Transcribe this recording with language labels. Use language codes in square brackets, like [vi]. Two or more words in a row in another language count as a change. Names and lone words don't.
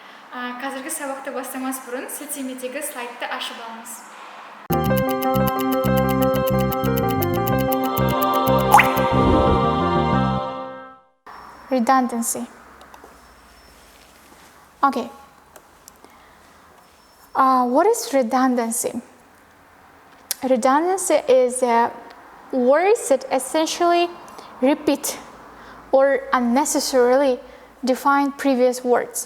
[kk] Қазіргі сабақты бастамас бұрын сілтемедегі слайдты ашып алыңыз. [en] Redundancy. Okay. What is redundancy? Redundancy is words that essentially repeat or unnecessarily define previous words.